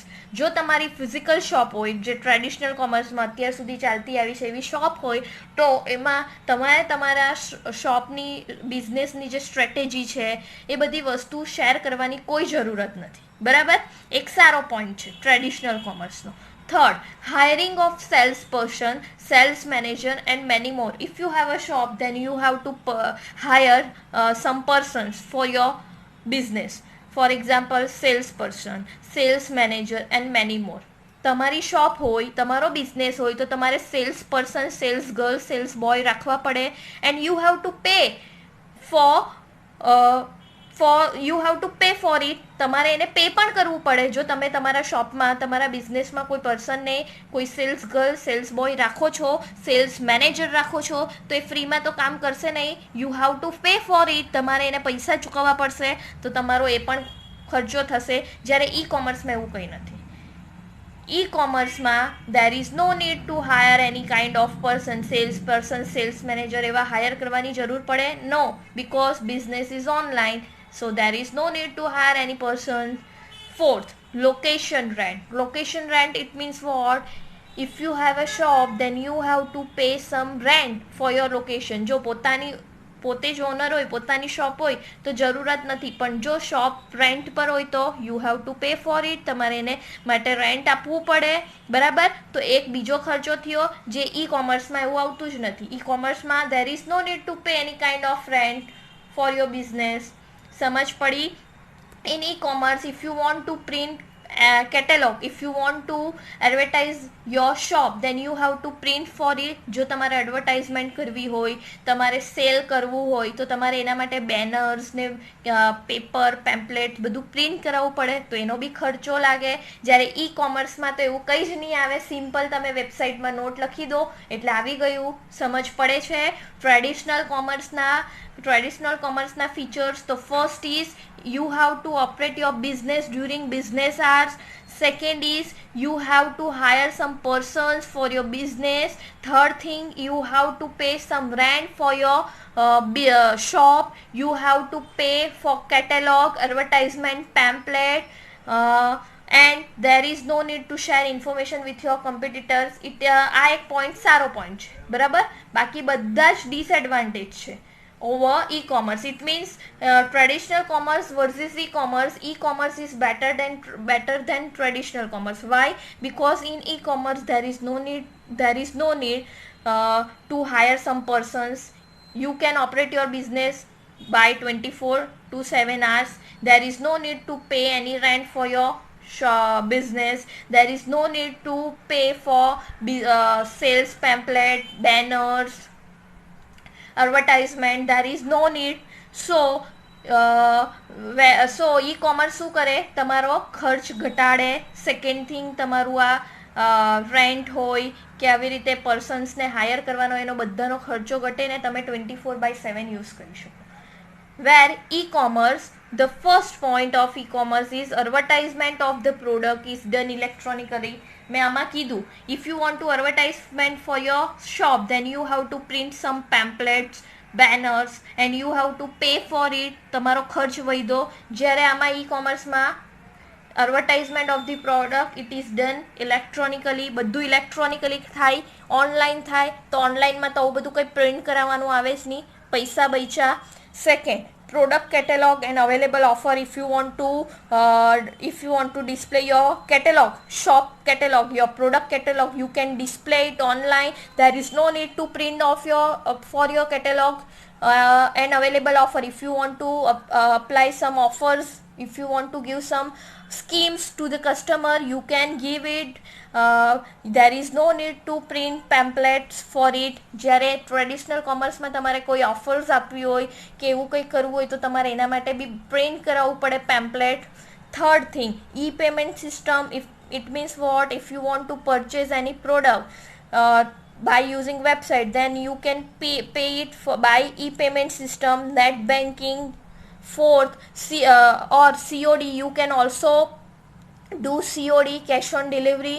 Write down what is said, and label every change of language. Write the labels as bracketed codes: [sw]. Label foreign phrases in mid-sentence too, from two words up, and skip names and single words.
[gu] જો તમારી [en] physical shop [gu] હોય, જે [en] traditional commerceમાં [gu] અત્યાર સુધી ચાલતી આવી છે એવી શોપ હોય, તો એમાં તમારે તમારા શોપની બિઝનેસની જે સ્ટ્રેટેજી છે એ બધી વસ્તુ શેર કરવાની કોઈ જરૂરત નથી. બરાબર? એક સારો પોઈન્ટ છે [en] traditional commerceનો. Third, hiring of salesperson, sales manager and many more. If you have a shop, then you have to hire some persons for your business. For example, salesperson, sales manager and many more. [gu] તમારી શોપ હોય, તમારો બિઝનેસ હોય તો તમારે [en] sales person, sales girl, sales boy [gu] રાખવા પડે. [en] and you have to pay for it. [gu] તમારે એને પે પણ કરવું પડે. જો તમે તમારા શોપમાં, તમારા બિઝનેસમાં કોઈ પર્સનને, કોઈ [en] sales girl, sales boy [gu] રાખો છો, [en] sales manager [gu] રાખો છો, તો એ ફ્રીમાં તો કામ કરશે નહીં. [en] you have to pay for it. [gu] તમારે એને પૈસા ચૂકવવા પડશે, તો તમારો એ પણ ખર્ચો થશે. જ્યારે ઈ કોમર્સમાં એવું કંઈ નથી. [en] e commerceમાં there is no need to hire any kind of person, sales manager [gu] એવા હાયર કરવાની જરૂર પડે? [en] no, because business is online. So there is no need to hire any person. Fourth, location rent. Location rent, it means what? if you have a shop then you have to pay some rent for your location. [gu] જો પોતે જ ઓનર હોય, પોતાની શોપ હોય તો જરૂરત નથી, પણ જો શોપ રેન્ટ પર હોય તો [en] you have to pay for it, [gu] તમારે એને માટે રેન્ટ આપવું પડે, બરાબર. તો એક બીજો ખર્ચો થયો જે ઈ કોમર્સમાં એવું આવતું જ નથી. [en] e commerceમાં there is no need to pay any kind of rent for your business. [gu] સમજ પડી? [en] in e-commerce, if you want to print catalog, if you want to advertise your shop, then you have to print for it. [gu] જો તમારે એડવર્ટાઇઝમેન્ટ કરવી હોય, તમારે સેલ કરવું હોય તો તમારે એના માટે બેનર્સ ને [en] paper pamphlet [gu] બધું પ્રિન્ટ કરાવવું પડે, તો એનો બી ખર્ચો લાગે. જ્યારે ઈ કોમર્સમાં તો એવું કંઈ જ નહીં આવે, સિમ્પલ તમે વેબસાઇટમાં નોટ લખી દો એટલે આવી ગયું. સમજ પડે છે? [en] traditional commerceના features, તો first is you have to operate your business during business hours. Second is you have to hire some persons for your business. Third thing, you have to pay some rent for your shop. You have to pay for catalog, advertisement, pamphlet, and there is no need to share information with your competitors. [gu] આ એક પોઈન્ટ સારો પોઈન્ટ છે, બરાબર. બાકી બધા જ ડિસએડવાન્ટેજ છે [en] over e-commerce. It means traditional commerce versus e-commerce. E-commerce is better than traditional commerce. Why? Because in e-commerce there is no need to hire some persons. You can operate your business by 24/7 hours. There is no need to pay any rent for your business. There is no need to pay for sales pamphlet, banners, advertisement. There is no need. So e-commerce [gu] શું કરે? તમારો ખર્ચ ઘટાડે. [en] second thing, [gu] તમારું આ રેન્ટ હોય કે આવી રીતે પર્સન્સને હાયર કરવાનો એનો બધાનો ખર્ચો ઘટે ને તમે 24/7 યુઝ કરી શકો. [en] Where e-commerce, the first point of e-commerce is advertisement of the product is done electronically. [gu] મેં આમાં કીધું, [en] if you want to advertisement for your shop, then you have to print some pamphlets, banners, and you have to pay for it. [gu] તમારો ખર્ચ વધ્યો. જ્યારે આમાં [en] e-commerceમાં advertisement of the product, it is done electronically. [gu] બધું ઇલેક્ટ્રોનિકલી થાય, ઓનલાઈન થાય. તો ઓનલાઈનમાં તો આવું બધું કંઈ પ્રિન્ટ કરાવવાનું આવે જ નહીં, પૈસા બચ્યા. [en] Second, product catalog and available offer. If you want to display your catalog, shop catalog, your product catalog, you can display it online. There is no need to print off for your catalog. And available offer, if you want to apply some offers, if you want to give some schemes to the customer, you can give it. There is no need to print pamphlets for it. [gu] જ્યારે ટ્રેડિશનલ કોમર્સમાં તમારે કોઈ ઓફર્સ આપવી હોય કે એવું કંઈ કરવું હોય તો તમારે એના માટે બી પ્રિન્ટ કરાવવું પડે પેમ્પલેટ. [en] third thing, e payment system. It means what? If you want to purchase any product by using website, then you can pay it by e-payment system, net banking. Fourth, or COD. You can also do COD, cash on delivery.